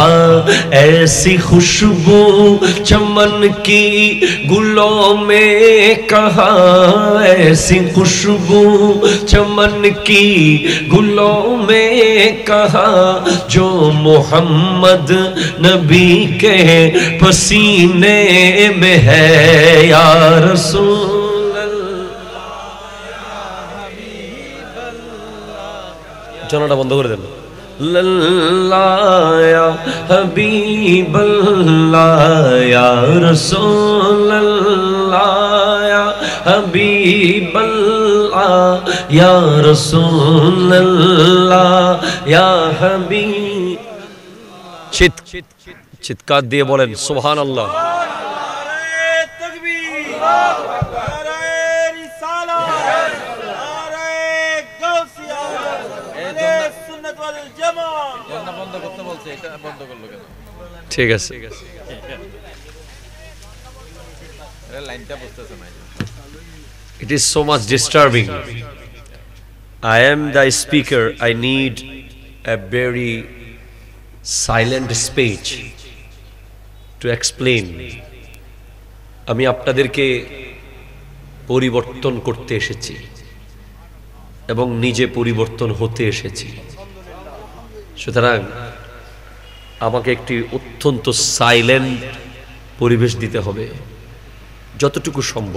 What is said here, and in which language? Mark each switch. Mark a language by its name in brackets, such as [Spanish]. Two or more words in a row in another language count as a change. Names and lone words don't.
[Urdu] ایسی خوشبو چمن کی گلوں میں کہاں، ایسی خوشبو چمن کی گلوں میں کہاں، جو محمد نبی کے پسینے میں ہے. [Arabic] یا رسول [Bangla] چلوটা বন্ধ করে দেন. [Arabic] اللہ یا حبیب اللہ، یا رسول اللہ، یا حبیب اللہ، یا رسول اللہ، یا حبیب. [Bangla] চিৎকার দিয়ে বলেন [Arabic] سبحان الله. [Bangla] ঠিক আছে. [English] It is so much disturbing. I am the speaker. I need a very silent speech to explain. [Bangla] আমি আপনাদেরকে পরিবর্তন করতে এসেছি এবং নিজে পরিবর্তন হতে এসেছি. সুতরাং আমাকে একটি অত্যন্ত সাইলেন্ট পরিবেশ দিতে হবে যতটুকু সম্ভব.